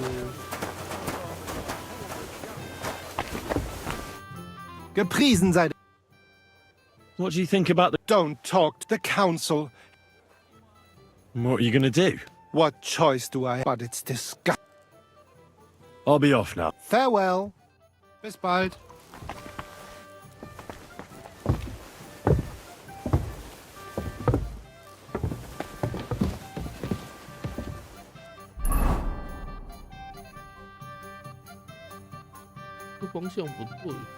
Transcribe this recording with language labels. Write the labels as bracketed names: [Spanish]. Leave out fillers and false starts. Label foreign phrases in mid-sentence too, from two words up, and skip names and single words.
[German] Gepriesen sei. [English] What do you think about the... Don't talk to the council. What are you going to do? What choice do I have? But it's disgusting. I'll be off now. Farewell. [German] Bis bald. [Chinese] 这方向不对。